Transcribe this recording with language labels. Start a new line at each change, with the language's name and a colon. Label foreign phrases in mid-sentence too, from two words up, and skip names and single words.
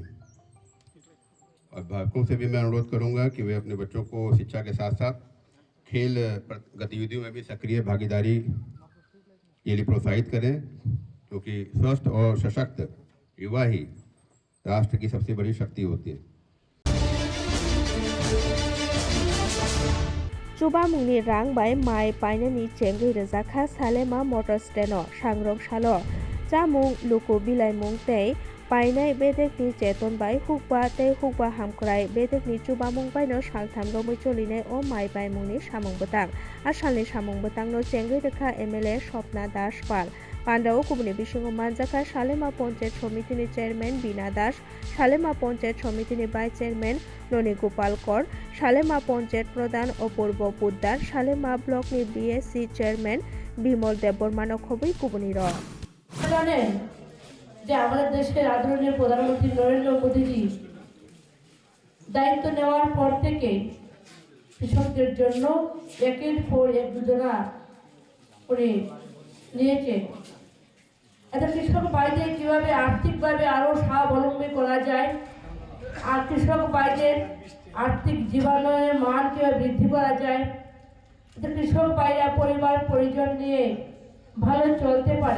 Hindi: अभिभावकों से भी मैं अनुरोध करूंगा कि वे अपने बच्चों को शिक्षा के साथ साथ खेल गतिविधियों में भी सक्रिय भागीदारी के लिए प्रोत्साहित करें, क्योंकि स्वस्थ और सशक्त युवा ही राष्ट्र की सबसे बड़ी शक्ति होती है।
Kok Borok: Chubamungni Rang by Mai Painani Chengi Rezakha Salema Motor Steno, Shangrong Shalo, Jamung Luku Bilai Mungte, Painai Bedekni Cheton by Hukba Te Hukba Hamkrai, Bedekni Chubamung by no Shaltam Romucholine or Mai by Muni Shamong Batang, Ashalni Shamong Batang no Chengi Reka MLA Shopna Dashpal. Pandao Kubni Bishingo Manjaka, Shalema Ponchet Somitini Chairman Bina Dash, Shalema Ponchet Somitini by Chairman Noni Gopal Kor, Shalema Ponchet Pradhan Opurbo Puddar, Shalema Blockni
English: BSC Chairman
Kok Borok: Bimol Debormano Khobai Kubni Ro.
Bangla: জানেন যে আমাদের দেশের আদরণীয় প্রধানমন্ত্রী নরেন্দ্র মোদীজি দায়িত্ব নেওয়ার পর থেকে কৃষকদের জন্য একের পর এক যোজনা উনি নিয়েছেন। এত কৃষক ভাইদের কীভাবে আর্থিকভাবে আরও স্বাবলম্বী করা যায় আর কৃষক ভাইদের আর্থিক জীবনের মান কীভাবে বৃদ্ধি করা যায়, এতে কৃষক ভাইরা পরিবার পরিজন নিয়ে ভালো চলতে পারে।